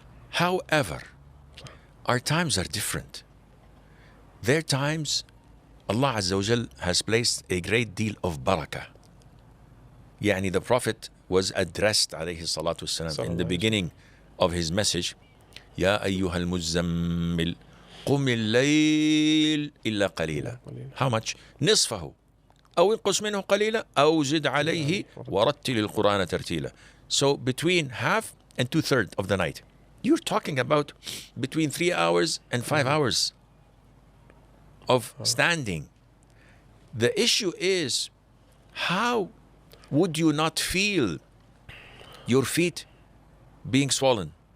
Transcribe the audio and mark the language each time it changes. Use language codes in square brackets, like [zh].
[en] However, our times are different. Their times, Allah Azza wa Jal has placed a great deal of barakah. Yani the Prophet was addressed alayhi salatu wasalam in the beginning of his message, [ar] Ya ayyuhal muzammil قم الليل إلا قليلا. [en] How much? [ar] نصفه أو انقص منه قليلا أو زد عليه ورتل القرآن ترتيلا. [en] So between half and 2/3 of the night. You're talking about between 3 hours and 5 hours of standing. The issue is, how would you not feel your feet being swollen?